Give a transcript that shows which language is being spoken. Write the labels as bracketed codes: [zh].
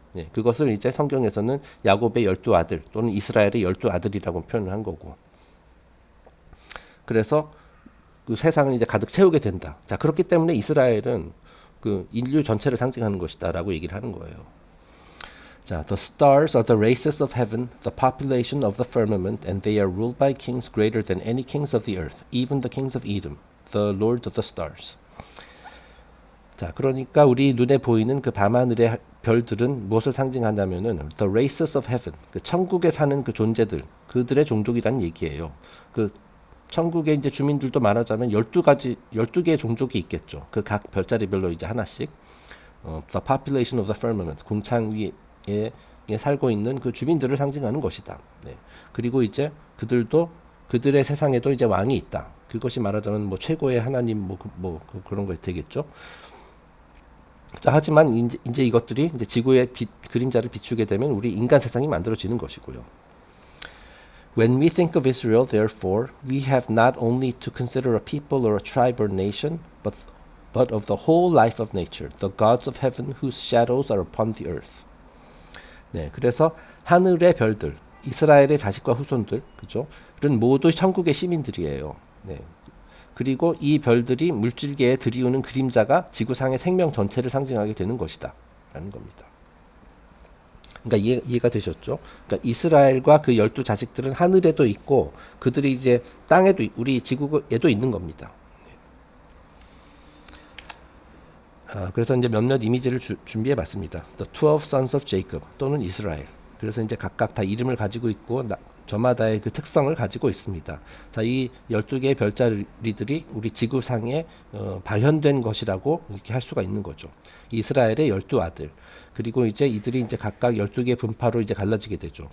[ko] 예, 그것을 이제 성경에서는 야곱의 12아들 또는 이스라엘의 12아들이라고 표현을 한 거고. 그래서 그 세상을 이제 가득 채우게 된다. 자, 그렇기 때문에 이스라엘은 그 인류 전체를 상징하는 것이다라고 얘기를 하는 거예요. [en] 자, the stars are the races of heaven, the population of the firmament, and they are ruled by kings greater than any kings of the earth, even the kings of Edom, the lords of the stars. [ko] 자, 그러니까 우리 눈에 보이는 그 밤하늘의 별들은 무엇을 상징한다면은 [en] the races of heaven, [ko] 그 천국에 사는 그 존재들, 그들의 종족이란 얘기예요. 그 천국의 이제 주민들도 말하자면 12개의 종족이 있겠죠. 그 각 별자리별로 이제 하나씩. [en] The population of the firmament, [ko] 궁창 위에 살고 있는 그 주민들을 상징하는 것이다. 네. 그리고 이제 그들의 세상에도 이제 왕이 있다. 그것이 말하자면 뭐 최고의 하나님 그런 거 되겠죠. 자, 하지만 이제 이것들이 이제 지구의 그림자를 비추게 되면 우리 인간 세상이 만들어지는 것이고요. [en] When we think of Israel, therefore, we have not only to consider a people or a tribe or nation, but of the whole life of nature, the gods of heaven whose shadows are upon the earth. [ko] 네, 그래서 하늘의 별들, 이스라엘의 자식과 후손들, 그죠? 는 모두 천국의 시민들이에요. 네. 그리고 이 별들이 물질계에 들이우는 그림자가 지구상의 생명 전체를 상징하게 되는 것이다. 라는 겁니다. 그러니까 이해가 되셨죠? 그러니까 이스라엘과 그 12자식들은 하늘에도 있고 그들이 이제 땅에도 우리 지구에도 있는 겁니다. 그래서 이제 몇몇 이미지를 준비해 봤습니다. [en] The 12 sons of Jacob [ko] 또는 [en] 이스라엘. [ko] 그래서 이제 각각 다 이름을 가지고 있고 저마다의 그 특성을 가지고 있습니다. 자, 이 12개의 별자리들이 우리 지구상에 발현된 것이라고 이렇게 할 수가 있는 거죠. 이스라엘의 12아들. 그리고 이제 이들이 이제 각각 12개의 분파로 이제 갈라지게 되죠.